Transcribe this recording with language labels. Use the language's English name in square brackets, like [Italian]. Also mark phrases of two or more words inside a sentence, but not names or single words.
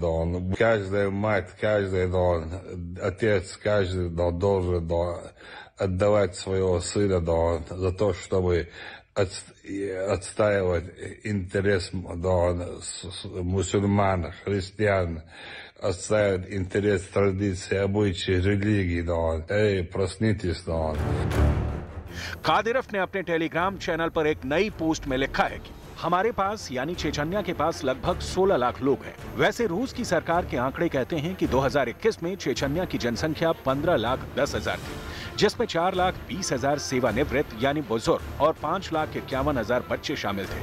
[Russian] каждая мать, каждый отец, каждый должен отдавать своего сына, да, за то, чтобы отстаивать интерес, да, мусульман, христиан, отстаивать интерес традиций, обычаи, религии, да. Эй, проснитесь, да. [Hindi] कादिरफ ने अपने टेलीग्राम चैनल पर एक नई पोस्ट में लिखा है कि हमारे पास यानी चेचन्या के पास लगभग 16 लाख लोग हैं। वैसे रूस की सरकार के आंकड़े कहते हैं कि 2021 में चेचन्या की जनसंख्या 15,10,000 थी, जिसमें 4,20,000 सेवानिवृत्त यानी बुजुर्ग और 5,51,000 बच्चे शामिल थे।